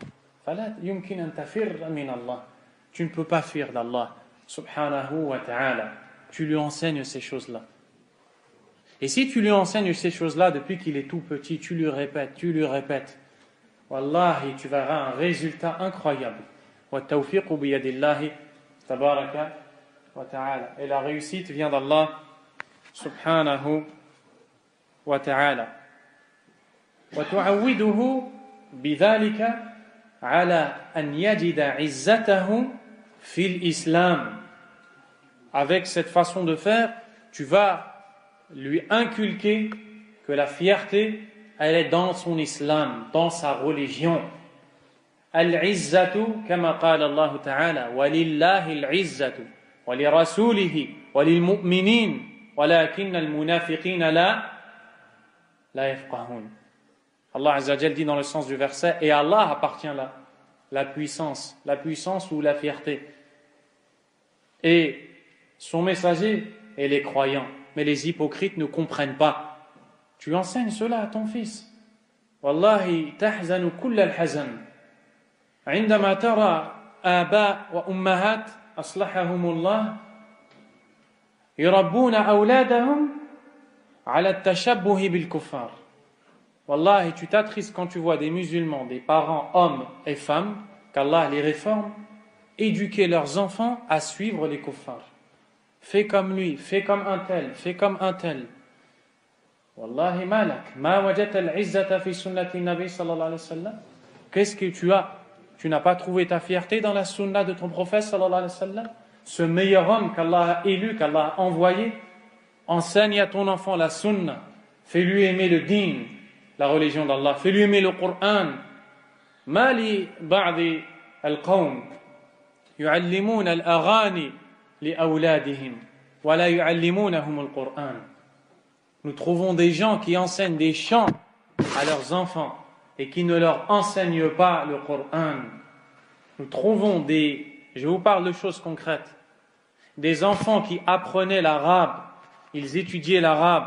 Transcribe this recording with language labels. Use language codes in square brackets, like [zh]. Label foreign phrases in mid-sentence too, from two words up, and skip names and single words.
[fr] Tu ne peux pas fuir d'Allah, [ar] سبحانه وتعالى. [fr] Tu lui enseignes ces choses-là. Et si tu lui enseignes ces choses-là depuis qu'il est tout petit, tu lui répètes, wallahi, tu verras un résultat incroyable. [ar] والتوفيق بيد الله تبارك وتعالى. [fr] Et la réussite vient d'Allah [ar] سبحانه وتعالى. وتعوده بذلك على أن يجد عزته في الإسلام. [fr] Avec cette façon de faire, tu vas lui inculquer que la fierté, elle est dans son islam, dans sa religion. [ar] العزة كما قال الله تعالى ولله العزة ولرسوله وللمؤمنين ولكن المنافقين لا يفقهون. [fr] Allah [ar] عز وجل [fr] dit dans le sens du verset, et à Allah appartient la puissance ou la fierté. Et son messager et les croyants. Mais les hypocrites ne comprennent pas. Tu enseignes cela à ton fils. [ar] والله تحزن كل الحزن. عندما ترى آباء وأمهات أصلحهم الله يربون أولادهم على التشبه بالكفار. [fr] Wallahi, tu t'attristes quand tu vois des musulmans, des parents, hommes et femmes, qu'Allah les réforme, éduquer leurs enfants à suivre les kuffars. Fais comme lui, fais comme un tel. [ar] والله ما لك ما وجدت العزة في سنة النبي صلى الله عليه وسلم. [fr] Qu'est-ce que tu as? Tu n'as pas trouvé ta fierté dans la sunna de ton prophète [ar] صلى الله عليه وسلم? [fr] Ce meilleur homme qu'Allah a élu, qu'Allah a envoyé. Enseigne à ton enfant la sunna. Fais-lui aimer le din, la religion d'Allah. Fais-lui aimer le Coran. [ar] ما لبعض القوم يعلمون الأغاني لأولادهم ولا يعلمونهم القرآن. [fr] Nous trouvons des gens qui enseignent des chants à leurs enfants et qui ne leur enseignent pas le Coran. Nous trouvons je vous parle de choses concrètes, des enfants qui apprenaient l'arabe, ils étudiaient l'arabe.